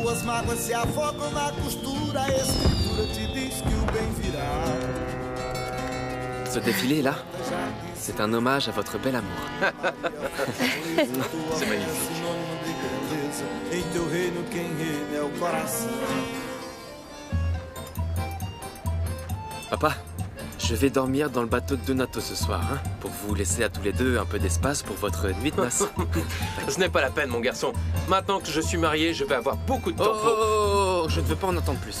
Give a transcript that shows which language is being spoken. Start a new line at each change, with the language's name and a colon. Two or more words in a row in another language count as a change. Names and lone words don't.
Portuguese: mágoas se afogam na costura. A escritura te diz que o bem virá.
French: Ce défilé là, c'est un hommage à votre bel amour. C'est magnifique.
Portuguese: Em teu reino quem reina é o coração.
French: Papa, je vais dormir dans le bateau de Donato ce soir, hein, pour vous laisser à tous les deux un peu d'espace pour votre nuit de noces. Ce n'est pas la peine, mon garçon. Maintenant que je suis marié, je vais avoir beaucoup de temps pour... Oh, je ne veux pas en entendre plus.